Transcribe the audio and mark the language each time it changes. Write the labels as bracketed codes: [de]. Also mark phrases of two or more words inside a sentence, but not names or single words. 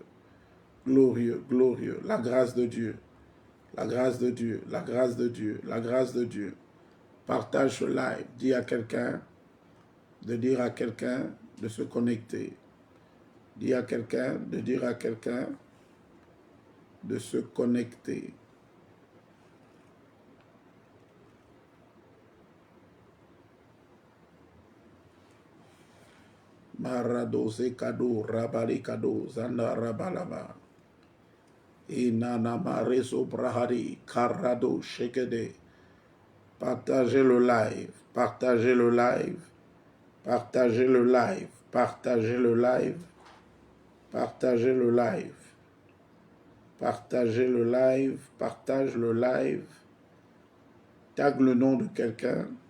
[fr] Glorieux, glorieux. La grâce de Dieu. La grâce de Dieu. La grâce de Dieu. La grâce de Dieu. Partage ce live. Dis à quelqu'un de dire à quelqu'un de se connecter. Dis à quelqu'un de dire à quelqu'un de se connecter. Marado Zekado Rabali Kado Zanda Rabalaba Inana Mareso Brahari Karado Shekede. Partagez le live, partagez le live, partagez le live, partagez le live, partagez le live, partagez le live, partage le live, tag le nom de quelqu'un.